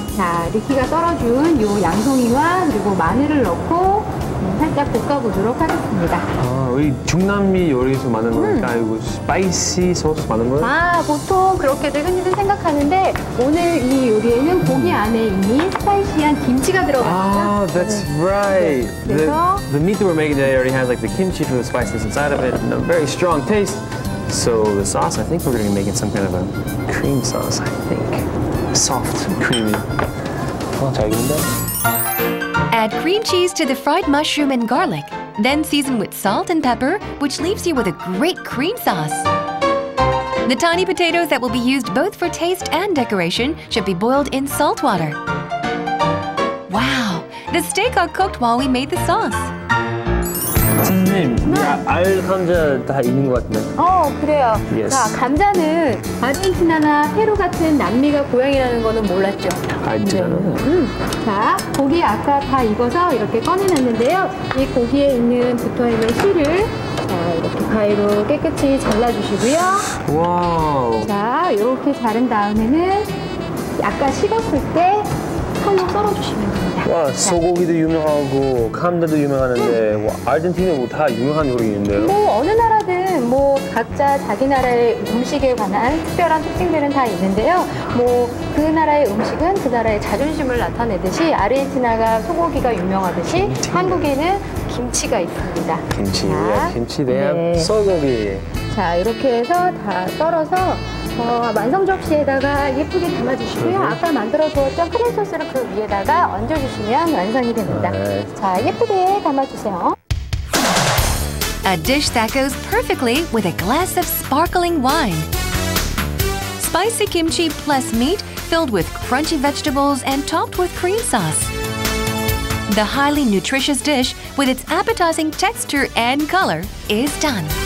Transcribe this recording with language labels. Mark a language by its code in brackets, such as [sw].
[ko] 자, 리키가 썰어준 요 양송이와 그리고 마늘을 넣고 살짝 볶아보도록 하겠습니다. 우리 중남미 요리에서 많은 거니까 이거 스파이시 소스 많은 거예요? 보통 그렇게들 흔히들 생각하는데 오늘 이 요리에는 고기 안에 이미 스파이시한 김치가 들어갔죠. [en] That's right. The meat that we're making today already has like the kimchi for the spices inside of it and a very strong taste. So the sauce, I think we're going to be making some kind of a cream sauce, I think. Soft, creamy. [ko] 잘 익는다. [en] Add cream cheese to the fried mushroom and garlic. Then season with salt and pepper, which leaves you with a great cream sauce. The tiny potatoes that will be used both for taste and decoration should be boiled in salt water. Wow, the steak got cooked while we made the sauce. [ko] 선생님, 알 감자 다 익는 것 같은데. 그래요. [en] Yes. [ko] 자, 감자는 아르헨티나나 페루 같은 남미가 고향이라는 거는 몰랐죠. 알잖아요. 자, 고기 아까 다 익어서 이렇게 꺼내놨는데요. 이 고기에 붙어있는 실을 이렇게 가위로 깨끗이 잘라주시고요. 와우. 자, 이렇게 자른 다음에는 아까 식었을 때 칼로 썰어주시면 됩니다. 와, 소고기도 유명하고 감자도 유명하는데 아르헨티나 뭐 다 유명한 요리 있는데요? 뭐 어느 나라든 뭐 각자 자기 나라의 음식에 관한 특별한 특징들은 다 있는데요. 뭐 그 나라의 음식은 그 나라의 자존심을 나타내듯이 아르헨티나가 소고기가 유명하듯이 한국에는 김치가 있습니다. 김치 대한 소고기. 자, 이렇게 해서 다 썰어서 완성 접시에다가 예쁘게 담아주시고요. 아까 만들어 두었던 크림 소스를 그 위에다가 얹어주시면 완성이 됩니다. 자, 예쁘게 담아주세요. [en] A dish that goes perfectly with a glass of sparkling wine. Spicy kimchi plus meat filled with crunchy vegetables and topped with cream sauce. The highly nutritious dish with its appetizing texture and color is done.